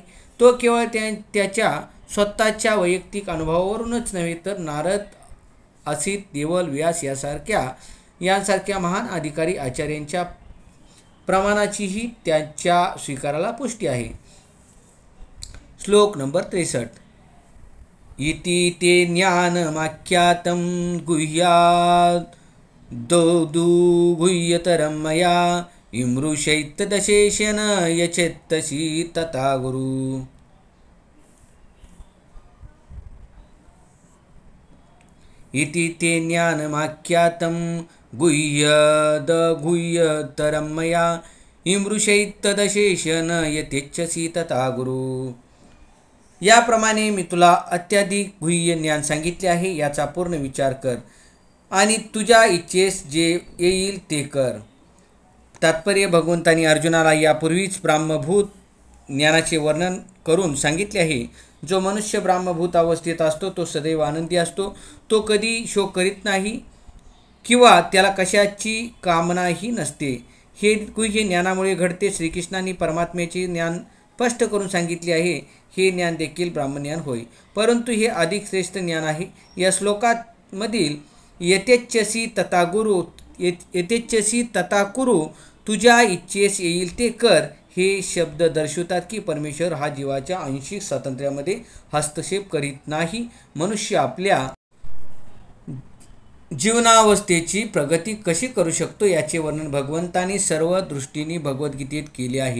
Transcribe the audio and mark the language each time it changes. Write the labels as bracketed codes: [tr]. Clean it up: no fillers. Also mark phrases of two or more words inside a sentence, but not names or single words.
[mr] तो केवळ त्याच्या स्वतःच्या वैयक्तिक अनुभवावरूनच नव्हे तर नारद, असित, देवल, व्यास यांसारख्या महान अधिकारी आचार्यांच्या प्रमाणाचीही त्याच्या स्वीकाराला पुष्टी आहे. श्लोक नंबर 63. [sa] इति ते ज्ञानमाख्यातं गुह्याद् गुह्यतरं मया इमृषैतदशेषेण यचेत्तसी तथा गुरु. इति ते ज्ञानमाख्यातं गुह्यदगुह्यतरं मया इमृषैतदशेषेण यथेच्छसि तथा गुरु. [mr] याप्रमाणे मी तुला अत्याधिक गुह्य ज्ञान सांगितले आहे. याचा पूर्ण विचार कर आणि तुझ्या इच्छेस जे येईल ते कर. तात्पर्य: भगवंतांनी अर्जुनाला यापूर्वीच ब्राह्मभूत ज्ञानाचे वर्णन करून सांगितले आहे. जो मनुष्य ब्राह्मभूत अवस्थेत असतो तो सदैव आनंदी असतो. तो कधी शोक करीत नाही किंवा त्याला कशाची कामनाही नसते. हे गुह्य ज्ञानामुळे घडते. श्रीकृष्णांनी परमात्म्याचे ज्ञान स्पष्ट करून सांगितले आहे. हे ज्ञान देखील ब्राह्मज्ञान होय, परंतु हे अधिक श्रेष्ठ ज्ञान आहे. या श्लोकामधील [sa] यथेच्छसी तथा गुरु, यथेच्छसी तथा कुरु, [mr] तुझ्या इच्छेस येईल ते कर, हे शब्द दर्शवतात की परमेश्वर हा जीवाच्या आंशिक स्वातंत्र्यामध्ये हस्तक्षेप करीत नाही. मनुष्य आपल्या जीवनावस्थेची प्रगती कशी करू शकतो याचे वर्णन भगवंतांनी सर्व दृष्टीने भगवद्गीतेत केले आहे.